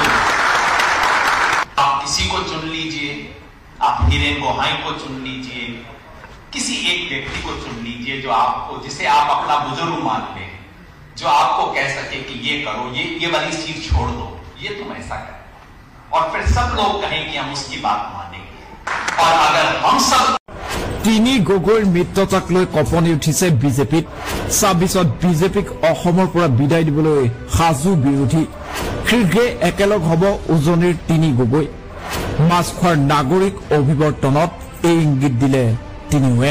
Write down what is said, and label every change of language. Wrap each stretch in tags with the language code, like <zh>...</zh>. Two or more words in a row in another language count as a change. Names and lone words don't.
<hi>आप किसी को चुन लीजिए, आप हीरेन गोहाई को चुन लीजिए, किसी एक व्यक्ति को चुन लीजिए जो आपको, जिसे आप अपना बुजुर्ग मान लें, जो आपको कह सके कि ये करो, ये वाली चीज छोड़ दो, ये तुम ऐसा करो, और फिर सब लोग कहें कि हम उसकी बात मानेंगे। और अगर हम सब</hi> <as>তিনি গগৈৰ মিত্ৰতাক লৈ কঁপনি উঠিছে বিজেপিত। ২৬ত বিজেপিক অসমৰ পৰা বিদায় দিবলৈ সাজু বিৰোধী। শীঘ্ৰে একেলগ হ'ব উজনিৰ তিনি গগৈ। মাছখোৱাৰ নাগৰিক অভিৱৰ্তনত এই ইংগিত দিলে তিনিওৱে।</as>